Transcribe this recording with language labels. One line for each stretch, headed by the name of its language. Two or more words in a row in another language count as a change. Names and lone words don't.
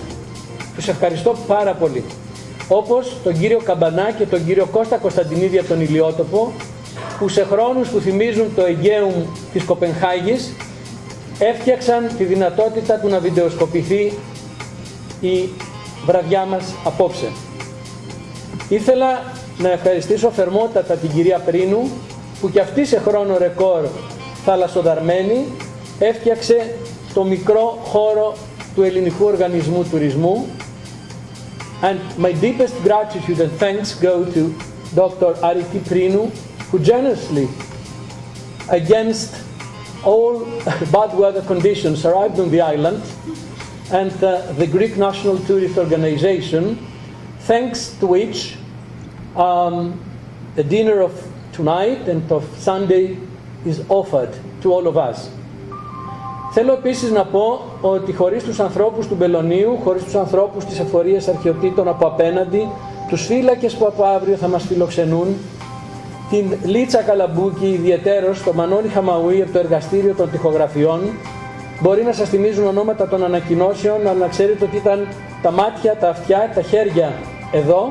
Greek: Τους ευχαριστώ πάρα πολύ. Όπως τον κύριο Καμπανά και τον κύριο Κώστα Κωνσταντινίδη από τον Ηλιότοπο, που σε χρόνους που θυμίζουν το Αιγαίουμ της Κοπενχάγης έφτιαξαν τη δυνατότητα του να βιντεοσκοπηθεί η βραδιά μας απόψε. Ήθελα να ευχαριστήσω θερμότατα την κυρία Πρίνου, που και αυτή σε χρόνο ρεκόρ θαλασσοδαρμένη έφτιαξε το μικρό χώρο του Ελληνικού Οργανισμού Τουρισμού.
English: And my deepest gratitude and thanks go to Dr. Ariti Prinu, who generously, against all bad weather conditions, arrived on the island, and the Greek National Tourist Organization, thanks to which the dinner of tonight and of Sunday is offered to all of us.
Greek: Θέλω επίσης να πω ότι χωρίς τους ανθρώπους του Μπελονίου, χωρίς τους ανθρώπους της εφορίας αρχαιοτήτων από απέναντι, τους φύλακες που από αύριο θα μας φιλοξενούν, την Λίτσα Καλαμπούκη, ιδιαιτέρως το Μανώλη Χαμαουή από το εργαστήριο των τοιχογραφιών, μπορεί να σας θυμίζουν ονόματα των ανακοινώσεων, αλλά να ξέρετε ότι ήταν τα μάτια, τα αυτιά, τα χέρια εδώ.